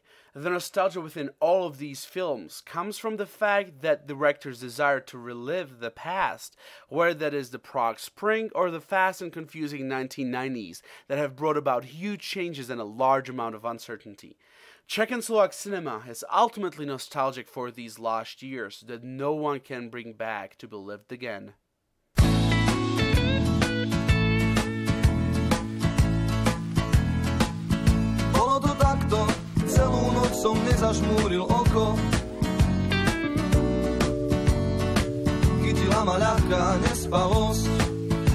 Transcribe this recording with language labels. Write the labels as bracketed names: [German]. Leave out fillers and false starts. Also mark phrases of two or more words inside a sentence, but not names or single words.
[English] The nostalgia within all of these films comes from the fact that directors desire to relive the past, whether that is the Prague Spring or the fast and confusing 1990s that have brought about huge changes and a large amount of uncertainty. Czech and Slovak cinema is ultimately nostalgic for these lost years that no one can bring back to be lived again. [Slovak] Bolo to takto, celú noc som nezažmúril oko. Chytila Lama ľahká nespravosť.